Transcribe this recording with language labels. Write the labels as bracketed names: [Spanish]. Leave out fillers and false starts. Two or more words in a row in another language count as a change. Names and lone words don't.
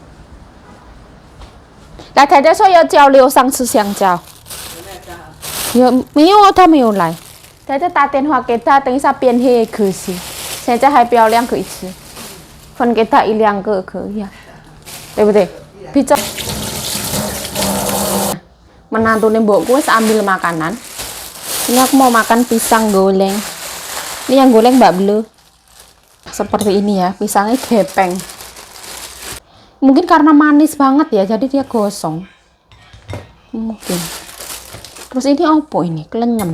[Chinese] 来，太太说要交流上次香蕉。有没有啊？他没有来。太太打电话给他，等一下变黑也可惜。现在还不要2个一次，分给他1-2个可以啊，对不对？ [Javanese] 比较。Menantu mbokku wis ambil makanan. [Indonesian] Ini aku mau makan pisang goreng. Ini yang goreng Mbak Blue. Seperti ini ya, pisangnya gepeng. Mungkin karena manis banget ya, jadi dia gosong. Mungkin. Terus ini apa ini? Kelenyem.